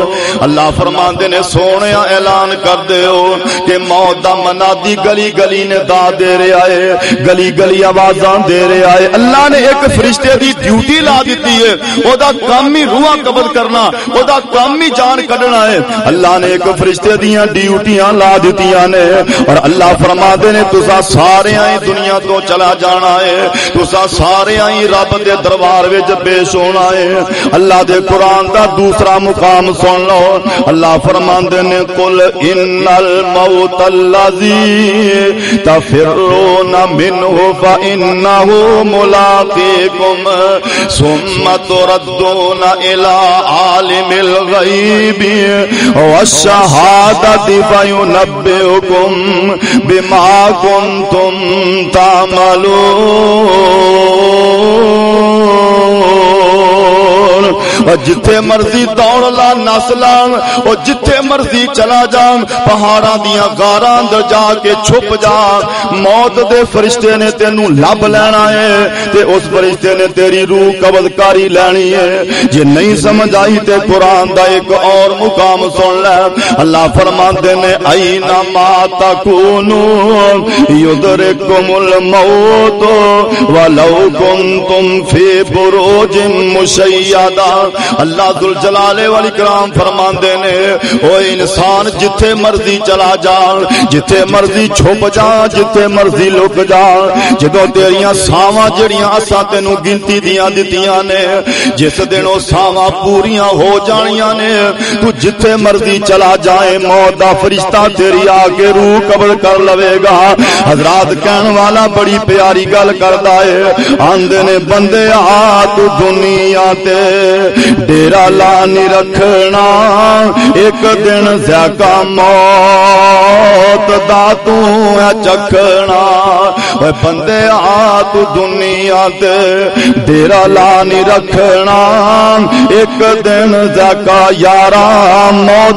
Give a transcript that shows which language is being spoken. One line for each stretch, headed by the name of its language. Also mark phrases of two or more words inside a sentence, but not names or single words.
Punjabi: اللہ فرماندے نے سونے اعلان کر دیو کہ موت دا منادی گلی گلی نے دا دے رہا ہے, گلی گلی آوازاں دے رہا ہے. اللہ نے ایک فرشتے دی ڈیوٹی لا دیتی ہے, او دا کام ہی روح قبض کرنا, او دا کام ہی جان کڈنا ہے. اللہ نے ایک فرشتے دیاں ڈیوٹیاں لا دتیاں نے اور اللہ فرماندے نے تساں سارے ہی دنیا تو چلا جانا ہے, تساں سارے ہی رب دے دربار وچ پیش ہونا ہے. اللہ دے قرآن دا دوسرا مقام سن لو. اللہ فرماندے نے
Arabic: قل ان الموت الذی تفرون منه فانه ملاقيكم ثم تردون الى عالم الغیب والشهادة فينبئكم بما كنتم تعملون.
Punjabi: اور جتھے مرضی دوڑ لا نس لان اور جتھے مرضی چلا جان, پہاڑاں دیاں غاراں اندر جا کے چھپ جا, موت دے فرشتے نے تینوں لب لینا ہے تے اس فرشتے نے تیری روح قبض کاری لینی ہے. جے نہیں سمجھ آئی تے قرآن دا ایک اور مقام سن لے. اللہ فرماندے نے
Arabic: اینما تکونوا یدرککم الموت ولو کنتم فی بروج مشیدہ.
Punjabi: اللہ
Arabic: ذوالجلال والاکرام
Punjabi: فرماندے نے او انسان جتھے مرضی چلا جا, جتھے مرضی چھپ جا, جتھے مرضی لک جا, جدوں تیریاں ساواں جڑیاں اساں تینوں گنتی دیاں دتیاں نے جس دن او ساواں پوریاں ہو جانیاں نے تو جتھے مرضی چلا جائے موت دا فرشتہ تیری آ کے روح قبض کر لوے گا. حضرات کہن والا بڑی پیاری گل کردا ہے, آندے نے بندے آ تو دنیا تے ڈیرا لا نہیں رکھنا ایک دن ذائقہ موت دا تو ہے چکھنا اے بندے آ تو دنیا تے ڈیرا لا نہیں رکھنا ایک دن ذائقہ یارا موت